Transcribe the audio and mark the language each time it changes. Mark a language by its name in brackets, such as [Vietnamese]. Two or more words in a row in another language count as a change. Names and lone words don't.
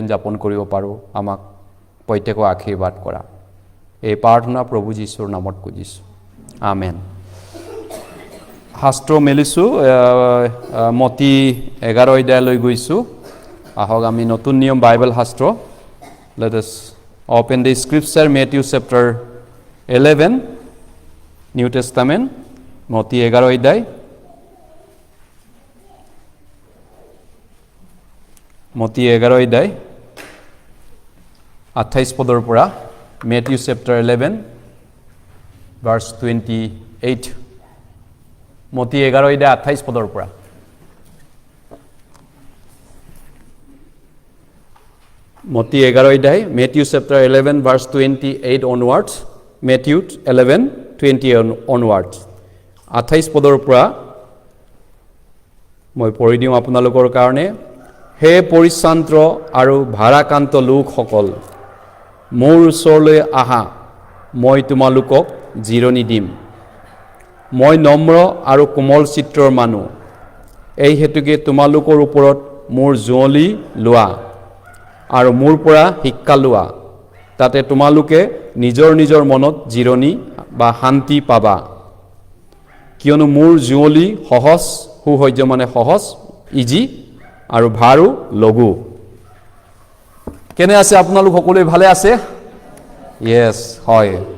[Assamese] যাপন কৰিব পাৰো আমাক প্ৰত্যেকক আশীৰ্বাদ কৰা এই প্ৰাৰ্থনা প্ৰভু যীশুৰ নামত খুজিছো আমেন শাস্ত্ৰ মেলিছো মতি 11 অধ্যায়লৈ গৈছো আহক আমি নতুন নিয়ম বাইবেল শাস্ত্ৰ [English] let us open the scripture Matthew chapter 11 New Testament [Assamese] মতি 11 অধ্যায় মতি 11 অধ্যায় 28 পদৰ পৰা [English] Matthew chapter 11 verse 28 [Assamese] মতি 11 অধ্যায় 28 পদৰ পৰা মতি 11 অধ্যায় [English] Matthew chapter 11 verse 28 onwards Matthew 11:20 onwards [Assamese] 28 পদৰ পৰা মই পঢ়ি দিম আপোনালোকৰ কাৰণে হে পৰিশ্ৰান্ত আৰু ভাৰাক্ৰান্ত লোকসকল মোৰ ওচৰলৈ আহা মই তোমালোকক জিৰণি দিম মই নম্ৰ আৰু কোমল চিত্ৰৰ মানুহ এই হেতুকে তোমালোকৰ ওপৰত মোৰ জুঁৱলি লোৱা আৰু মোৰ পৰা শিক্ষা লোৱা তাতে তোমালোকে নিজৰ নিজৰ মনত জিৰণি বা শান্তি পাবা কিয়নো মোৰ জুঁৱলি সহজ সুসহ্য মানে সহজ ইজি আৰু ভাৰো লঘু কেনে আছে আপোনালোক সকলোৱে ভালে আছে ইয়েস হয়